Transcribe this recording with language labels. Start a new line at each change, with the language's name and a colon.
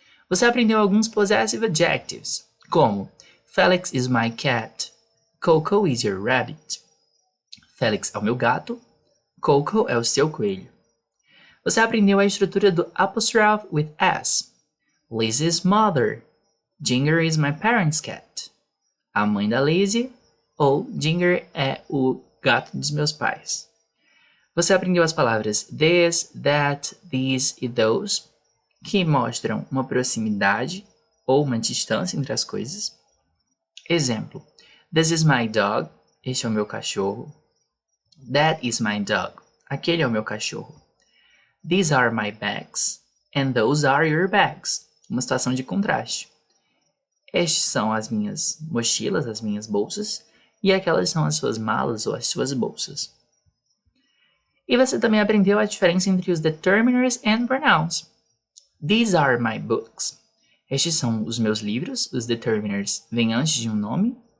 Portuguese: Você aprendeu alguns possessive adjectives, como
English: Felix is my cat. Coco is your rabbit.
Portuguese: Felix é o meu gato. Coco é o seu coelho. Você aprendeu a estrutura do apostrophe with S.
English: Lizzie's mother. Ginger is my parents' cat.
Portuguese: A mãe da Lizzie ou Ginger é o gato dos meus pais. Você aprendeu as palavras this, that, these e those, que mostram uma proximidade ou uma distância entre as coisas. Exemplo,
English: this is my dog,
Portuguese: este é o meu cachorro.
English: That is my dog,
Portuguese: aquele é o meu cachorro.
English: These are my bags, and those are your bags.
Portuguese: Uma situação de contraste. Estes são as minhas mochilas, as minhas bolsas, e aquelas são as suas malas ou as suas bolsas. E você também aprendeu a diferença entre os determiners and pronouns.
English: These are my books.
Portuguese: Estes são os meus livros, os determiners vêm antes de um nome.